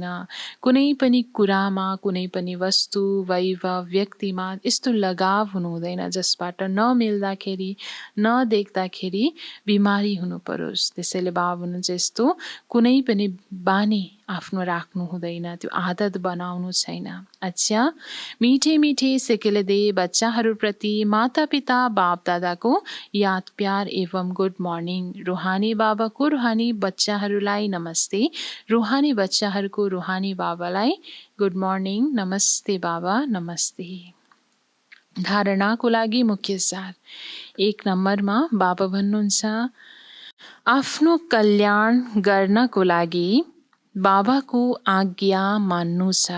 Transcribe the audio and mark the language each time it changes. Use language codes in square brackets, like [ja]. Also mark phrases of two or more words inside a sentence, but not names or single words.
[ne] कुनै पनि कुरामा, कुनै पनि वस्तु, वैभव, व्यक्तिमा यस्तो लगाव हुनु हुँदैन जसबाट नमिल्दाखेरि, नदेख्दाखेरि बिमारी हुनु परोस्। त्यसैले बाबा भन्नुहुन्छ यस्तो कुनै पनि बानी आफ्नो राख्नु हुँदैन, त्यो आदत बनाउनु छैन। अच्छा, [hi] मिठे मिठे [ne] सिकेले दे बच्चाहरूप्रति माता पिता बाप दादाको याद प्यार एवं [en] Good morning. [ne] रूहानी बाबाको रूहानी बच्चाहरूलाई नमस्ते। रूहानी बच्चाहरूको रूहानी बाबालाई [en] Good morning, [ne] नमस्ते बाबा, नमस्ते। धारणाको लागि मुख्य सार 1 नम्बरमा बाबा भन्नुहुन्छ आफ्नो कल्याण गर्नको लागि बाबाको आज्ञा मान्नु छ।